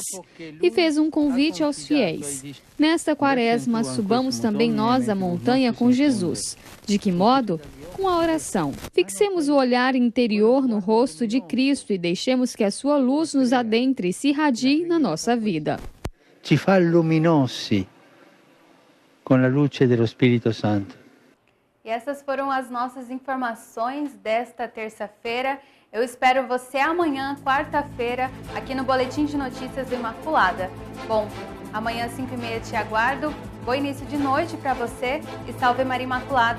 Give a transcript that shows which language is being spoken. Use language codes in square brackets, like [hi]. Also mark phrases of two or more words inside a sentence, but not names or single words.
[pt] E fez um convite aos fiéis. Nesta quaresma, subamos também nós a montanha com Jesus. De que modo? Com a oração. Fixemos o olhar interior no rosto de Cristo e deixemos que a sua luz nos adentre e se irradie na nossa vida. [it] Ci fa luminosi [pt] com a luz do Espírito Santo. E essas foram as nossas informações desta terça-feira. Eu espero você amanhã, quarta-feira, aqui no Boletim de Notícias do Imaculada. Bom, amanhã às 5h30 te aguardo. Bom início de noite para você e salve Maria Imaculada.